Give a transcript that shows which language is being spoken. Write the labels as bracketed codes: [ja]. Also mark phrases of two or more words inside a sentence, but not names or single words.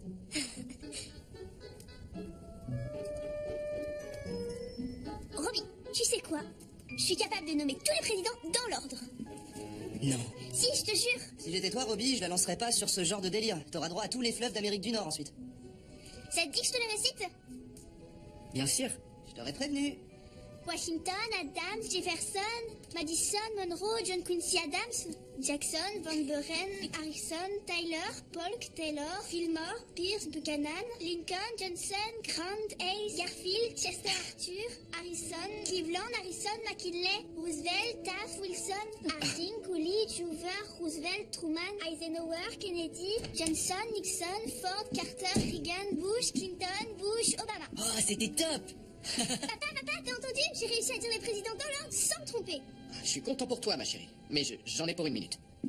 [fr] Robbie, tu sais quoi? Je suis capable de nommer tous les présidents dans l'ordre. Non. Si, je te jure. Si j'étais toi, Robbie, je la lancerais pas sur ce genre de délire. T'auras droit à tous les fleuves d'Amérique du Nord ensuite. Ça te dit que je te le récite? Bien sûr. Je t'aurais prévenu. Washington, Adams, Jefferson, Madison, Monroe, John Quincy Adams, Jackson, Van Buren, Harrison, Tyler, Polk, Taylor, Fillmore, Pierce, Buchanan, Lincoln, Johnson, Grant, Hayes, Garfield, Chester Arthur, Harrison, Cleveland, Harrison, McKinley, Roosevelt, Taft, Wilson, Harding, Coolidge, Hoover, Roosevelt, Truman, Eisenhower, Kennedy, Johnson, Nixon, Ford, Carter, Reagan, Bush, Clinton, Bush, Obama. Oh, c'était top! Papa, t'as entendu? J'ai réussi à dire les présidents dans l'ordre sans me tromper. Je suis content pour toi, ma chérie. Mais j'en ai pour une minute.